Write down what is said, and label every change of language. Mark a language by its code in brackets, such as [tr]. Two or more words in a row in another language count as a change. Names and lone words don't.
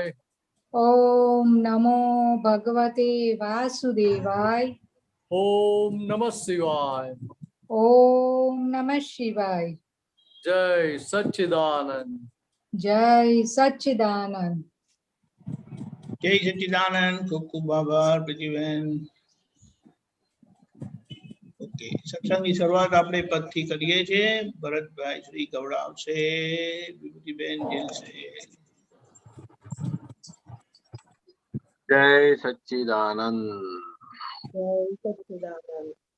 [sa] ओम नमो भगवते वासुदेवाय ओम नमः शिवाय ओम नमः शिवाय। [gu] જય સચ્ચિદાનંદ જય સચ્ચિદાનંદ। જય સચ્ચિદાનંદ। ખૂબ ખૂબ આભાર પ્રતિબેન। ओके, सत्संगની શરૂઆત આપણે પદથી કરીએ છીએ। ભરતભાઈ શ્રી ગવડાવશે, વિભૂતિબેન જેલશે। જય સચ્ચિદાનંદ। જય સચ્ચિદાનંદ।